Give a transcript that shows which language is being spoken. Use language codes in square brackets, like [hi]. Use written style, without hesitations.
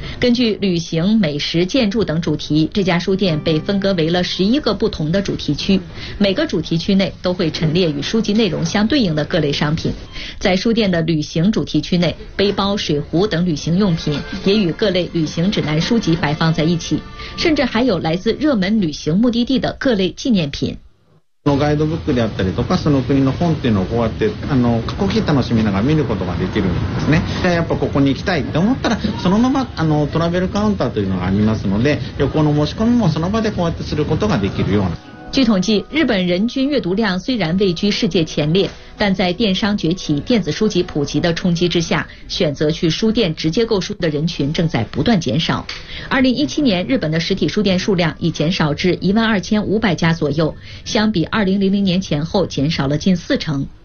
[zh] 根据旅行、美食、建筑等主题，这家书店被分割为了11个不同的主题区，每个主题区内都会陈列与书籍内容相对应的各类商品。在书店的旅行主题区内，背包、水壶等旅行用品也与各类旅行指南书籍摆放在一起，甚至还有来自热门旅行目的地的各类纪念品。 [ja] ガイドブックであったりとかその国の本っていうのをこうやって過去期楽しみながら見ることができるんですね。でやっぱここに行きたいって思ったらそのままトラベルカウンターというのがありますので旅行の申し込みもその場でこうやってすることができるような。 [zh] 据统计，日本人均阅读量虽然位居世界前列，但在电商崛起、电子书籍普及的冲击之下，选择去书店直接购书的人群正在不断减少。 2017年，日本的实体书店数量已减少至12500家左右，相比2000年前后减少了近40%。